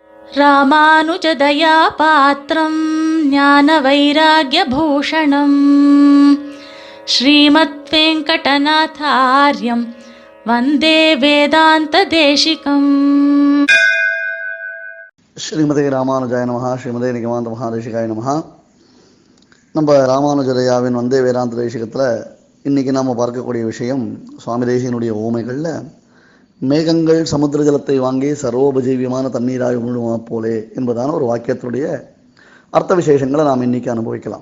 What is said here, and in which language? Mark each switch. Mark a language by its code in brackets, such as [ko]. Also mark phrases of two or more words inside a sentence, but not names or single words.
[sa] रामानुजदया पात्रं ज्ञान वैराग्यभूषणं श्रीमत् वेङ्कटनाथार्यं वन्दे वेदान्त देशिकम्. श्रीमते रामानुजाय नमः. श्रीमते निगमान्त महादेशिकाय नमः. [ta] நம்ம ராமானுஜதயாவின் வந்தே வேதாந்த தேசிகத்தில் இன்றைக்கி நாம் பார்க்கக்கூடிய விஷயம் சுவாமி தேசிகனுடைய ஓமைகளில் மேகங்கள் சமுத்திர ஜலத்தை வாங்கி சர்வோபஜீவியமான தண்ணீராக உணருமா போலே என்பதான ஒரு வாக்கியத்தினுடைய அர்த்த விசேஷங்களை நாம் இன்றைக்கி அனுபவிக்கலாம்.